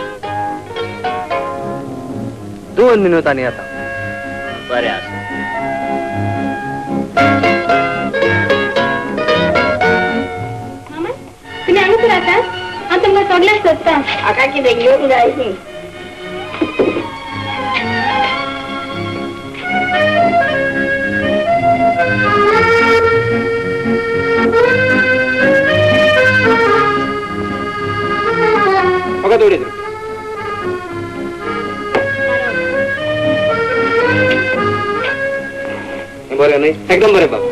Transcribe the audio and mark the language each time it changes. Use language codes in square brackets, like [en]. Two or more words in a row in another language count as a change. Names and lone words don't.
[mr] 2 मिनिटांनी आता. [kok] बरें आसा. [mr] मामा तुम्ही हांगाच राहतात. [kok] हांव तुमकां सगळ्यांक सोदता. आका कितें घेवन जायची. [mr] बघा तेवढे बरं नाही एकदम बरे बाप.